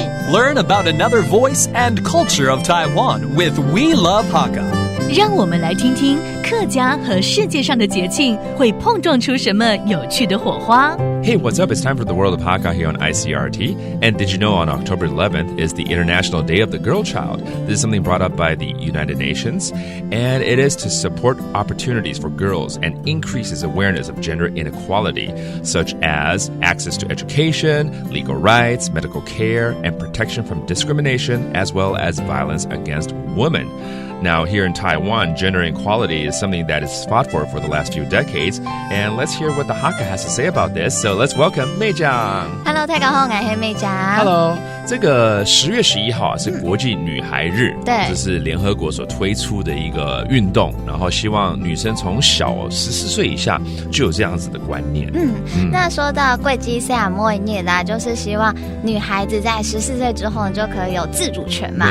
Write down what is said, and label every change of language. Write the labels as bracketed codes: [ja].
[en] Learn about another voice and culture of Taiwan with We Love Hakka. [zh] 让我们来听听客家和世界上的节庆会碰撞出什么有趣的火花。 [en] Hey, what's up? It's time for the World of Hakka here on ICRT. And did you know on October 11th is the International Day of the Girl Child? This is something brought up by the United Nations, and it is to support opportunities for girls and increases awareness of gender inequality, such as access to education, legal rights, medical care, and protection from discrimination, as well as violence against women. Now, here in Taiwan, gender equality is something that is fought for the last few decades. And let's hear what the Hakka has to say about this. So let's welcome 妹酱。 [zh] Hello， 大家好，我是妹酱。 Hello， 这个10月11号是国际女孩日，对，这是联合国所推出的一个运动，然后希望女生从小14岁以下就有这样子的观念。那说到贵基赛亚莫涅啦，就是希望女孩子在14岁之后就可以有自主权嘛。